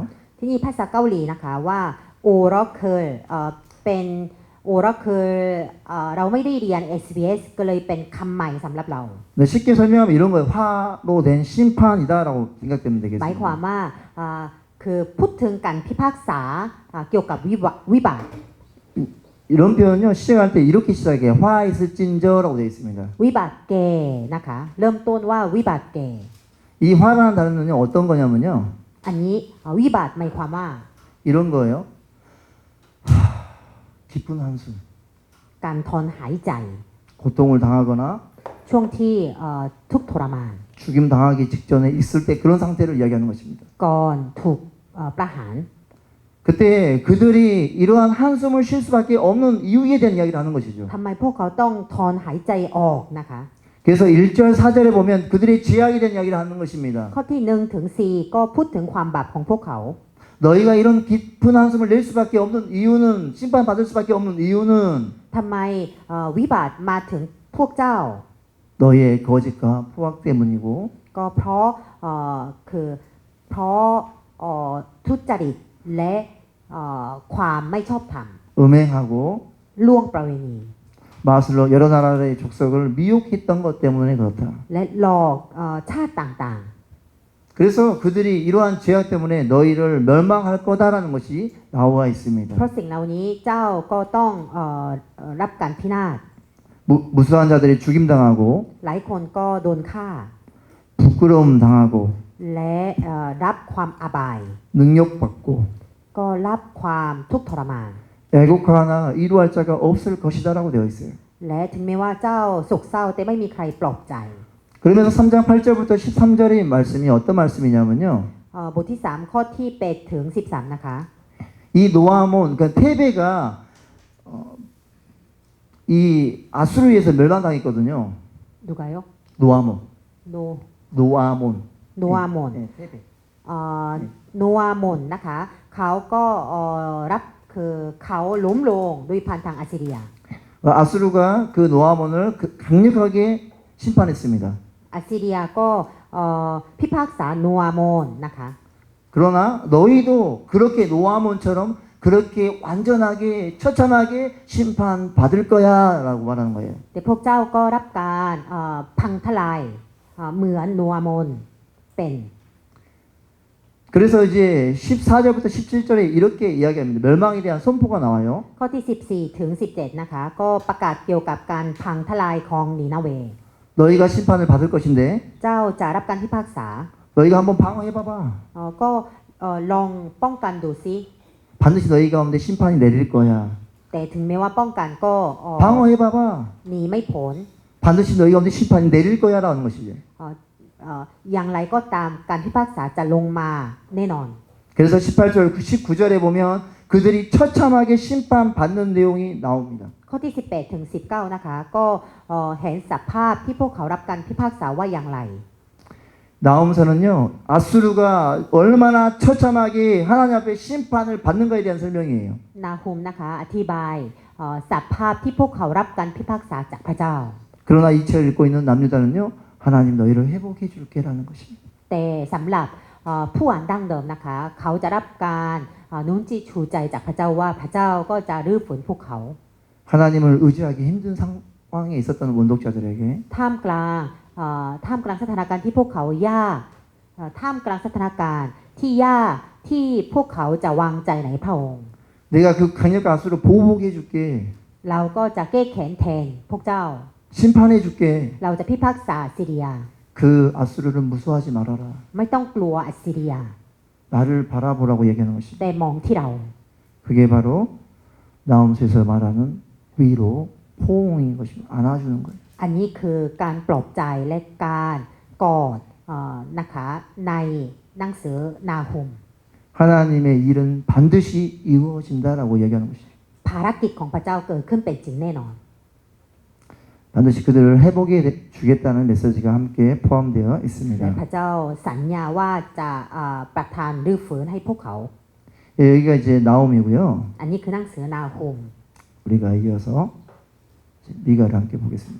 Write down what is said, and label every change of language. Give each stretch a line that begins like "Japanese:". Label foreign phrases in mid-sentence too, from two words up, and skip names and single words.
Thai: ที่นี่ภาษาเกาหลีนะคะว่าโอราเคิลเป็นโอราเคิลเราไม่ได้เรียน SBS ก็เลยเป็นคำใหม่สำหรับเรา
Korean: 네, 쉽게 설명하면 이런 거예요. 화로 된 심판이다라고 생각되면
Thai: หมาย
Korean: 되겠습니다.
Thai: ความว่าคือพูดถึงการพิพากษาเกี่ยวกับวิบัติ
Korean: 이런 표현은요 시작할 때 이렇게 시작해요. 화 있을진저라고 되어 있습니다.
Thai: วิบัติแก่นะคะเริ่มต้นว่าวิบัติแก่
Korean: 이 화라는 단어는요 어떤 거냐면요
Thai: อันนี้วิบัติหมายความว่า
Korean: 이런 거예요. 깊은 한숨,
Thai: การทนหายใจ
Korean: 고통을 당하거나
Thai: ช่วงที่ทุกข์ทรมาน
Korean: 죽임 당하기 직전에 있을 때 그런 상태를 이야기하는 것입니다.
Thai: ก่อนถูกประหาร
Korean: 그때 그들이 이러한 한숨을 쉴 수밖에 없는 이유에 대한 이야기를 하는 것이죠.
Thai: ทำไมพวกเขาต้องทนหายใจออกนะคะ
Korean: 그래서 1절 4절에 보면 그들의 죄악에 대한 이야기를 하는 것입니다.
Thai: ข้อที่1ถึง4ก็พูดถึงความบาปของพวกเขา
Korean: 너희가 이런 깊은 한숨을 낼 수밖에 없는 이유는 심판받을 수밖에 없는 이유는
Thai: ทำไมวิบัติมาถึงพวกเจ้า
Korean: 너희의 거짓과 포악 때문이고
Thai: ก็เพราะทุจริตและความไม่ชอบธรรม
Korean: 음행하고
Thai: ล่วงประเวณี
Korean: 마술로 여러 나라의 족속을 미혹했던 것 때문에 그렇다.
Thai: และหลอกชาติต่าง
Korean: 그래서 그들이 이러한 죄악 때문에 너희를 멸망할 거다라는 것이 나와 있습니다.
Thai: เพราะสิ่งเหล่านี้เจ้าก็ต้องรับการพินาศ
Korean: 무수한 자들이 죽임당하고
Thai: หลายคนก็โดนฆ่า
Korean: 부끄러움 당하고
Thai: และรับความอาบาย
Korean: 능욕받고
Thai: ก็รับความทุกข์ทรมาน
Korean: 애곡하나 이루할 자가 없을 것이다라고 되어 있어요.
Thai: และถึงแม้ว่าเจ้าโศกเศร้าแต่ไม่มีใครปลอบใจ
Korean: 그러면서 3장 8절부터 13절의 말씀이 어떤 말씀이냐면요.
Thai: บทที่ 3 ข้อที่8ถึง13นะคะ
Korean: 이 노아몬 그러니까 테베가 이 아수르에 의해서 멸망당했거든요. 누가요? 노아몬. 노 노아몬.
Thai: โนอาโมน
Korean: 네, 테베.
Thai: โนอาโมนนะคะเขาก็รับคือเขาล้มลงด้วยพันทางอัสซีเรีย
Korean: 아수르가 그 노아몬을 강력하게 심판했습니다.
Thai: อัสซีเรียก็พิพากษาโนอาโมนนะคะ
Korean: 그러나 너희도 그렇게 노아몬처럼 그렇게 완전하게 처참하게 심판 받을 거야라고 말하는 거예요.
Thai: แต่พวกเจ้าก็รับการพังทลายเหมือนโนอาโมนเป็น
Korean: 그래서 이제 14절부터 17절에 이렇게 이야기합니다. 멸망에 대한 선포가 나와요.
Thai: ข้อที่14ถึง17นะคะก็ประกาศเกี่ยวกับการพังทลายของนีนาเว
Korean: 너희가 심판을 받을 것인데
Thai: เจ้าจะรับการพิพากษา
Korean: 너희가 한번 방어해 봐봐.
Thai: ก็ลองป้องกันดูซิ
Korean: 반드시 너희 가운데 심판이 내릴 거야.
Thai: แต่ถึงแม้ว่าป้องกันก็
Korean: 방어해 봐봐.
Thai: หนีไม่พ้น
Korean: 반드시 너희 가운데 심판이 내릴 거야라는 것이죠.
Thai: อย่างไรก็ตามการพิพากษาจะลงมาแน่นอน
Korean: 그래서 18절, 19절에 보면 그들이 처참하게 심판받는 내용이 나옵니다.
Thai: ข้อที่ 18 ถึง 19 นะคะ ก็เห็นสภาพที่พวกเขารับการพิพากษาว่าอย่างไร
Korean: 나오면서는요, 아수르가 얼마나 처참하게 하나님 앞에 심판을 받는 거에 대한 설명이에요.
Thai: นาฮุมนะคะอธิบายสภาพที่พวกเขารับการพิพากษาจากพระเจ้า
Korean: 그러나 이 책을 읽고 있는 남유다는요, 하나님 너희를 회복해 줄게라는 것입니다.
Thai: แต่สำหรับผู้อ่านดั้งเดิมนะคะ เขาจะรับการนุนจิตชูใจจากพระเจ้าว่าพระเจ้าก็จะรื้อฟื้นพวกเขา
Korean: 하나님을 의지하기 힘든 상황에 있었던 원독자들에게
Thai: ท่ามกลางสถานการณ์ที่พวกเขายากท่ามกลางสถานการณ์ที่ยากที่พวกเขาจะวางใจในพระองค์
Korean: 내가 그 강력한 아수를 보복해 줄게.
Thai: เราก็จะแก้แค้นแทนพวกเจ้า
Korean: 심판해 줄게.
Thai: เราจะพิพากษาอัสซีเรีย
Korean: 그 아수르를 무수하지 말아라.
Thai: ไม่ต้องกลัวอัสซีเรีย
Korean: 나를 바라보라고 얘기하는 것입니다.
Thai: แต่มองที่เรา
Korean: 그게 바로 나홈스에서 말하는 위로 포옹인 것입니다. 안아주는 거예요.
Thai: อันนี้คือการปลอบใจและการกอดนะคะในหนังสือนาฮุม
Korean: 하나님의 일은 반드시 이루어진다라고 얘기하는 것이죠.
Thai: ภารกิจของพระเจ้าเกิดขึ้นเป็นจริงแน่นอน
Korean: 반드시 그들을 회복해 주겠다는 메시지가 함께 포함되어
Thai: และ
Korean: 있습니다.
Thai: พระเจ้าสัญญาว่าจะประทานรื้อฟื้นให้พวกเขา
Korean: 예, 여기가 이제 나옴이고요.
Thai: อันนี้คือหนังสือนาฮุม
Korean: 우리가 이어서 미가를 함께 보겠습니다.